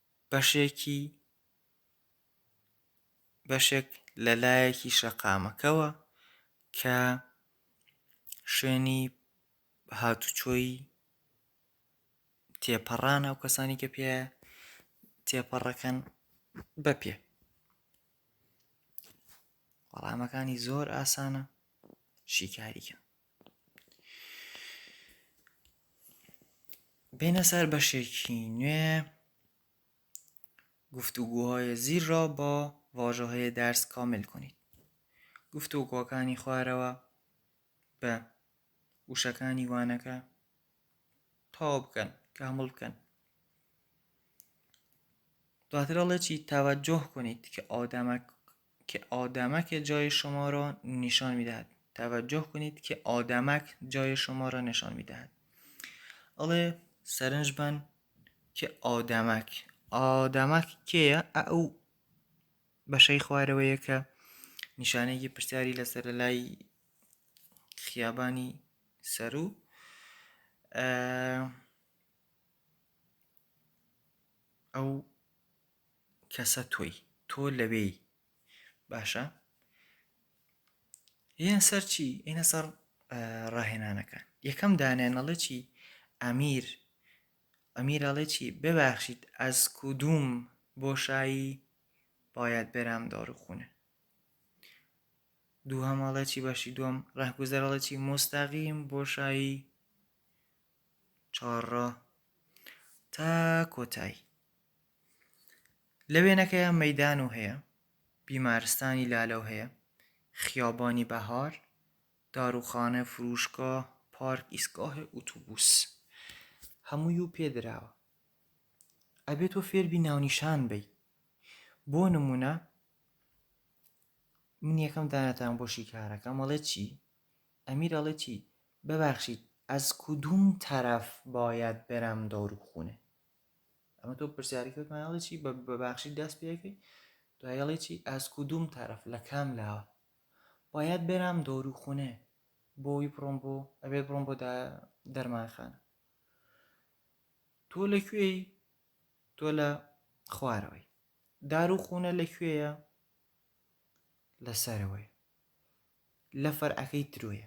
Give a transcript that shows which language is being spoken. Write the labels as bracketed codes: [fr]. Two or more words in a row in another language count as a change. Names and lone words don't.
[ckb] بەشێک لە لایەکی شەقامەکەوە کە شوێنی هاتوچۆی تێپەڕانە و کەسانی کە پێ تێپەڕەکەن بەپێ. وەڵامەکانی زۆر ئاسانە، شیکاریکە. بینە سەر بەشێکی نوێ [fa] گفتوگوهای زیر را با واژه‌های درس کامل کنید. [ckb] گفتوگوەکانی خوارەوە بە وشەکانی وانەکە تەواو بکەن، کامل بکەن. دواتر ئەڵێ [fa] توجه کنید که آدمک جای شما را نشان می‌دهد. توجه کنید که آدمک جای شما را نشان می‌دهد. [ckb] ئەڵێ سەرنج بن که ئادەمەک کێیە؟ ئەو بەشەی خوارەوەیە کە نیشانەیەکی پرسیاری لەسەر لای خیابانی سەرو ئەو کەسە تۆ لەوێی. باشە؟ ئێنە سەر چی؟ ئێنە سەر ڕاهێنانەکان. یەکەم دانیان ئەڵێ چی؟ ئەمیر ئەڵێ چی؟ [fa] ببخشید از کدوم بۆشایی باید برم داروخونه. [ckb] دووهەم ئەڵێ چی؟ بەشی دووەم ڕاهگوزەر ئەڵێ چی؟ مستەقیم بۆشایی چهارڕاه تا کۆتایی. لە وێنەکەیە مەیدان و هەیە، بیمارستانی لالەو هەیە، خیابانی بەهار، داروخانە، فروشگاه، پارک، ئیستگاه ئۆتۆبوس. هەمووی و پێدراوە. ئەبێ تۆ فێربی ناونیشان بی. بۆ نمونە من یەکەم دانەتان بۆ شیکارەکەم ئەڵێ چی؟ ئەمیر ئەڵێ چی؟ [fa] ببخشید از کدوم طرف باید برم داروخونه. [ckb] ئەمە تۆ پرسیارەکەتمان ئەڵێ چی؟ ببخشید دەست پێەکەی، دوای ئەڵێ چی؟ [fa] از کدوم طرف، [ckb] لە کام لاوە [fa] باید برم داروخونه. [ckb] بۆی بڕۆم بۆ ئەبێت بڕۆم بۆ دەرمانخانە. تۆ لەکوێی؟ تۆ لە خوارەوەی. داروخونە لەکوێیە؟ لە سەرەوەی، لە فەرعەکەی ترۆیە.